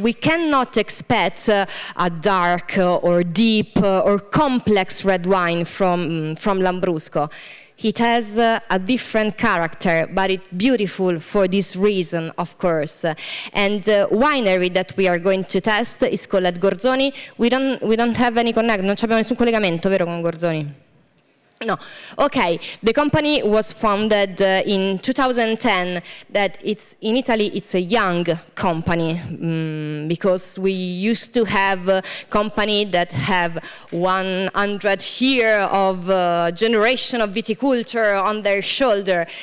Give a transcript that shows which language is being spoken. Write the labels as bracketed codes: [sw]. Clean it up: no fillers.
[en] We cannot expect a dark or deep or complex red wine from Lambrusco. It has a different character, but it's beautiful for this reason, of course. And the winery that we are going to test is called Gorzoni. We don't have any connection, [it] non abbiamo nessun collegamento, vero, con Gorzoni? [en] No. Okay. The company was founded in 2010. That it's in Italy. It's a young company because we used to have a company that have 100 years of generation of viticulture on their shoulder.